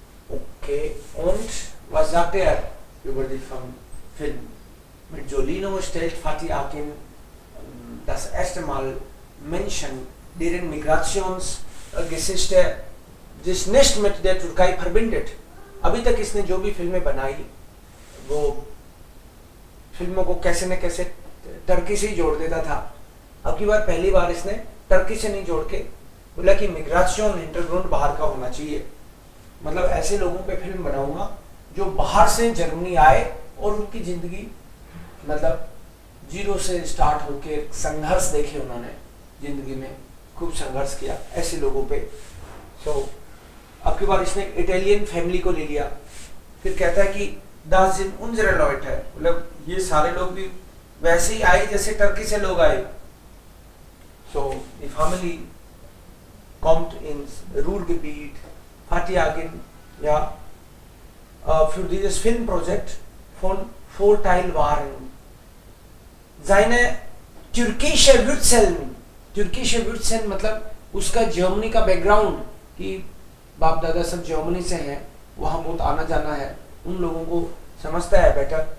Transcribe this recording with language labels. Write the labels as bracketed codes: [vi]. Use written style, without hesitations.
[de] Okay. Und was sagt er über den Film? Mit Jolino stellt Fatih Akin das erste Mal Menschen, deren Migrationsgeschichte sich nicht mit der Türkei verbindet. [hi] अभी तक इसने जो भी फिल्में बनाई वो फिल्मों को कैसे न कैसे टर्की से ही जोड़ देता था। अब की बार पहली बार इसने टर्की से नहीं जोड़ के बोला कि मिग्राशन इंटरग्राउंड बाहर का होना चाहिए, मतलब ऐसे लोगों पे फिल्म बनाऊंगा जो बाहर से जर्मनी आए और उनकी जिंदगी मतलब जीरो से स्टार्ट होके संघर्ष देखे, उन्होंने जिंदगी में खूब संघर्ष किया ऐसे लोगों पे। सो अब की बार इसने इटालियन फैमिली को ले लिया, फिर कहता है कि [de] Das sind unsere Leute, [hi] मतलब ये सारे लोग भी वैसे ही आए जैसे टर्की से लोग आए। [de] So die Family kommt ins Ruhrgebiet, Fatih Akin, ja, für dieses Filmprojekt von Vorteilwaren. Seine türkische Wurzeln [hi] मतलब उसका जर्मनी का बैकग्राउंड कि बाप दादा सब जर्मनी से हैं, वहाँ बहुत आना जाना है, उन लोगों को समझता है बेटर।